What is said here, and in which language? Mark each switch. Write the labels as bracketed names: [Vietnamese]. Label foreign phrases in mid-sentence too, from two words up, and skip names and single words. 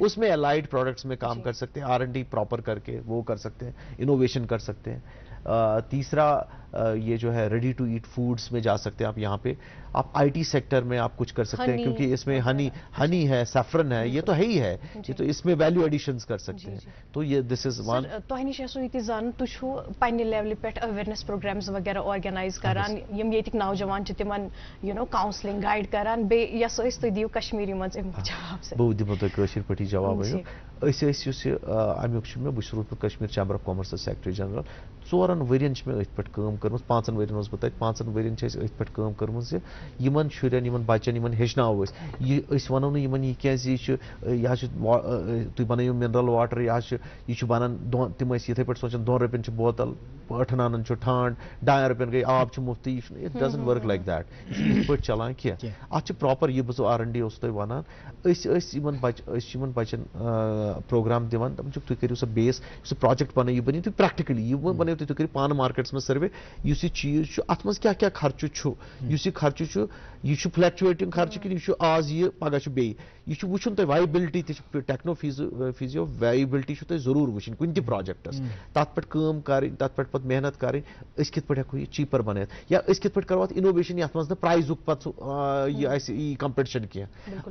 [Urdu] اس میں [English] allied products [Urdu] میں کام کر سکتے ہیں، R&D پراپر کر کے وہ کر سکتے ہیں، انوویشن کر سکتے ہیں۔ تیسرا یہ جو ہے [English] ready to eat foods [Urdu] میں جا سکتے ہیں آپ، یہاں پہ آپ [English] IT sector [Urdu] میں آپ کچھ کر سکتے ہیں، کیونکہ اس میں ہنی ہے، سیفرن ہے، یہ تو ہے ہی ہے، یہ تو اس میں [English] value additions [Urdu] کر سکتے ہیں۔ تو یہ [English] this is one. [Kashmiri] تۄہہِ نِش آسو یہِ تہِ زانُن، تُہۍ چھِو پننہِ لیولہِ پٮ۪ٹھ [English] awareness programs [Kashmiri] وغیرہ آرگنائز کران، یِم ییٚتِکۍ نوجوان چھِ تِمن [English] counselling guide [Kashmiri] کران، بیٚیہِ یۄس أسۍ تُہۍ دِیِو کشمیری منٛز امیُک جواب؟ بہٕ دِمو تۄہہِ کٲشِر پٲٹھی جواب۔ أسۍ ٲسۍ یُس یہِ امیُک چھُ مےٚ، بہٕ چھُس روٗدمُت کشمیٖر چیمبر آف کامٲرسَس [English] secretary general, [Kashmiri] 4 ؤرین چھِ مےٚ أتھۍ پٮ۪ٹھ کٲم کٔرمٕژ، 5 ؤرین اوسُس بہٕ تَتہِ، 5 ؤرین چھِ أسۍ أتھۍ پٮ۪ٹھ کٲم کٔرمٕژ زِ یِمن شُرٮ۪ن، یِمن بچن، یِمن ہیٚچھناوو أسۍ وَنو نہٕ یِمن یہِ کیازِ یہِ چھُ تُہۍ بنٲیِو [English] mineral water, [Kashmiri] یہِ چھُ بنان، تِم ٲسۍ یِتھٕے پٲٹھۍ سونچان 2 رۄپین چھِ بوتل، 8 آنن چھُ ٹھانڈ، 2 رۄپین گٔے آب چھُ مُفتٕے، یہِ چھُنہٕ، [English] it doesn't work like that, [Kashmiri] یہِ چھُنہٕ یِتھ پٲٹھۍ چلان کینٛہہ۔ اتھ چھِ پراپر یہِ بہٕ R&D اوسُس تۄہہِ وَنان، أسۍ چھِ یِمن بچن پروگرام دِوان، دپان چھِکھ تُہۍ کٔرِو سا بیس، سُہ پروجیکٹ بنٲیِو، یہِ بنٲیِو تُہۍ پریکٹِکلی، یہِ بنٲیِو تُہۍ کٔرِو پانہٕ مارکیٹس منٛز سٔروے، یُس یہِ چیٖز چھُ اَتھ منٛز کیٛاہ کیٛاہ خرچہٕ چھُ، یُس یہِ خرچہٕ چھُ یہِ چھُ [English] fluctuating خرچہٕ [Kashmiri] کِنہٕ یہِ چھُ آز یہِ پگاہ چھُ بیٚیہِ، یہِ چھُ وٕچھُن تۄہہِ وایبلٹی تہِ چھِ، [English] techno feasibility viability [Kashmiri] چھُ تۄہہِ ضروٗر وٕچھِنۍ کُنہِ تہِ پروجیکٹس، تتھ پٮ۪ٹھ کٲم کَرٕنۍ، تتھ پٮ۪ٹھ پتہٕ محنت کَرٕنۍ، أسۍ کِتھ پٲٹھۍ ہٮ۪کو یہِ چیٖپر بنٲیِتھ، یا أسۍ کِتھ پٲٹھۍ کرو اتھ انوویشن یتھ منٛز نہٕ پرایزُک پتہٕ یہِ آسہِ یی کمپٹِشن کینٛہہ۔